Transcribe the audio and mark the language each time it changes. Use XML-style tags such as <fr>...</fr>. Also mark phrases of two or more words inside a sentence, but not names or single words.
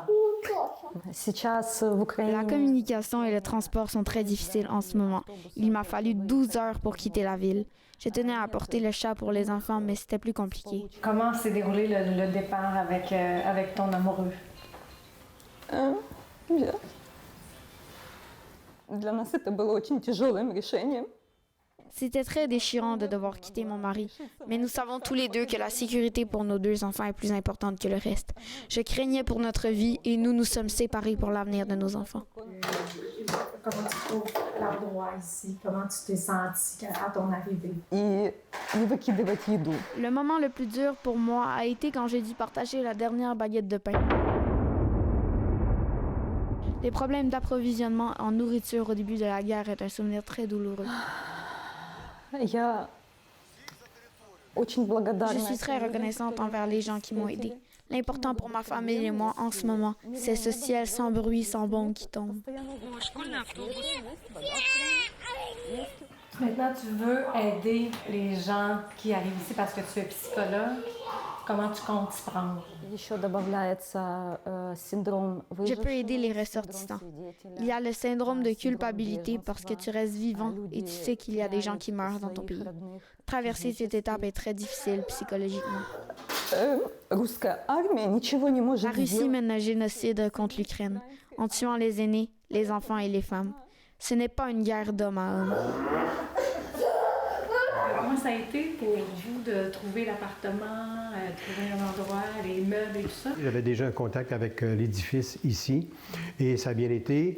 <ru>Сейчас в</ru> <fr>La</fr> <ru>Украине</ru> <fr>communication et le transport sont très difficiles en ce moment. Il m'a fallu 12 heures pour quitter la ville. Je tenais à apporter le chat pour les enfants, mais c'était plus compliqué. Comment s'est déroulé le départ avec ton amoureux? Bien.</fr> <ru>Для нас это было очень тяжелым решением.</ru> <fr>C'était très déchirant de devoir quitter mon mari, mais nous savons tous les deux que la sécurité pour nos deux enfants est plus importante que le reste. Je craignais pour notre vie et nous nous sommes séparés pour l'avenir de nos enfants. Comment tu trouves l'endroit ici? Comment tu t'es senti à ton arrivée?</fr> <ru>И не выкидывать еду.</ru> <fr>Le moment le plus dur pour moi a été quand j'ai dû partager la dernière baguette de pain. Les problèmes d'approvisionnement en nourriture au début de la guerre est un souvenir très douloureux.</fr> <ru>Я очень благодарна.</ru> <fr>Je suis très reconnaissante envers les gens qui m'ont aidée. L'important pour ma famille et moi en ce moment, c'est ce ciel sans bruit, sans bombe qui tombe. Maintenant, tu veux aider les gens qui arrivent ici parce que tu es psychologue. Comment tu comptes t'y prendre?</fr> <ru>Еще добавляется синдром</ru> <fr>Je</fr> <ru>выжившего.</ru> <fr>peux aider les ressortissants. Il y a le syndrome de culpabilité parce que tu restes vivant et tu sais qu'il y a des gens qui meurent dans ton pays. Traverser cette étape est très difficile psychologiquement.</fr> <ru>Русская армия ничего не может</ru> <fr>La Russie</fr> <ru>сделать.</ru> <fr>mène un génocide contre l'Ukraine en tuant les aînés, les enfants et les femmes. Ce n'est pas une guerre d'homme à homme. Comment ça a été pour vous de trouver l'appartement, trouver un endroit, les meubles et tout ça? J'avais déjà un contact avec l'édifice ici et ça a bien été.</fr>